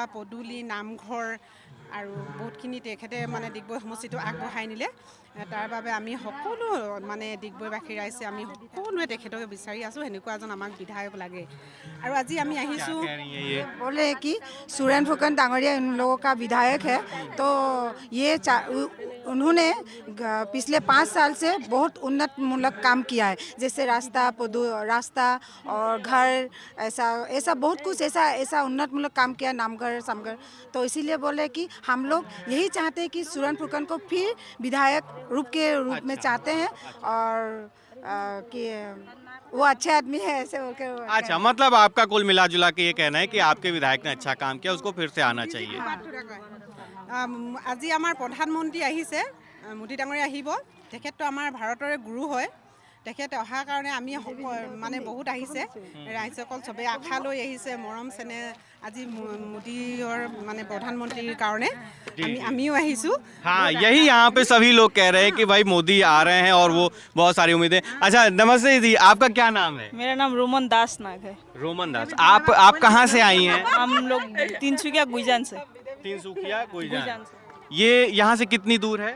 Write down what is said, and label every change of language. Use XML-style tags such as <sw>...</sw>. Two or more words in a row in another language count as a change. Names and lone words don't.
<as>ৰাস্তা পদূলি, নামঘৰ আৰু বহুতখিনি তেখেতে মানে ডিগবৈ সমষ্টিটো আগবঢ়াই নিলে তাৰ বাবে আমি সকলো মানে ডিগবৈবাসী ৰাইজে আমি সকলোৱে তেখেতক বিচাৰি আছোঁ সেনেকুৱা এজন আমাক বিধায়ক লাগে আৰু আজি আমি আহিছোঁ</as> <hi>बोले कि सुरेन फुकन डांगरिया उन लोगों का विधायक है तो ये उन्होंने पिछले 5 साल से बहुत उन्नत मूलक काम किया है जैसे रास्ता और घर ऐसा बहुत कुछ ऐसा उन्नत मूलक काम किया नामघर समघर तो इसीलिए बोले कि हम लोग यही चाहते हैं कि सुरेन फुकन को फिर विधायक रूप में चाहते हैं और कि वो अच्छे आदमी है ऐसे बोलकर अच्छा, मतलब आपका कुल मिला जुला के ये कहना है कि आपके विधायक ने अच्छा काम किया, उसको फिर से आना चाहिए।</hi> <as>আজি আমাৰ প্ৰধানমন্ত্ৰী আহিছে মোদী ডাঙৰীয়া আহিব তেখেতটো আমাৰ ভাৰতৰে গুৰু হয় তেখেতে অহাৰ কাৰণে আমি মানে বহুত আহিছে ৰাইজসকল চবেই আশা লৈ আহিছে মৰম চেনে আজি মোদীৰ মানে প্ৰধানমন্ত্ৰীৰ কাৰণে আমিও আহিছোঁ।</as> <hi>हाँ, यही यहाँ पे सभी लोग कह रहे हैं कि भाई मोदी आ रहे हैं और वो बहुत सारी उम्मीदें। अच्छा, नमस्ते जी, आपका क्या नाम है? मेरा नाम रोमन दास नाग है। रोमन दास। आप कहाँ से आई हैं? हम लोग तिनसुकिया गुईजान से। तिनसुकिया गुईजान गुईजान। से ये यहाँ से कितनी दूर है?</hi>